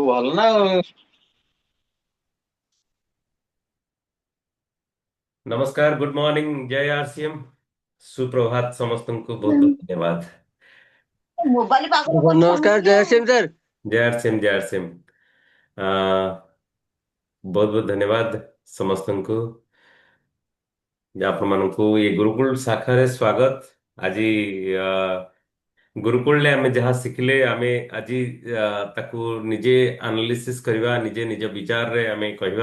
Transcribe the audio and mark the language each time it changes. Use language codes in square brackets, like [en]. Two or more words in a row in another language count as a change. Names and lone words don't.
[or] ଭଲ ନା ଆଉ। [hi] नमस्कार, [en] good morning, [hi] जय आरसीएम। [or] सुप्रभात समस्तଙ୍କୁ ବହୁତ ବହୁତ ଧନ୍ୟବାଦ। ମୋବାଇଲ ପାଖରେ ନମସ୍କାର ଜୟ ସିଂ ସାର୍। [hi] जय आरसीएम, जय आरसीएम। [or] ବହୁତ ବହୁତ ଧନ୍ୟବାଦ ସମସ୍ତଙ୍କୁ। ଆପଣମାନଙ୍କୁ ଏ ଗୁରୁକୁଳ ଶାଖାରେ ସ୍ୱାଗତ। ଆଜି ଗୁରୁକୁଳରେ ଆମେ ଯାହା ଶିଖିଲେ ଆମେ ଆଜି ତାକୁ ନିଜେ ଆନାଲିସିସ୍ କରିବା, ନିଜେ ନିଜ ବିଚାରରେ ଆମେ କହିବା।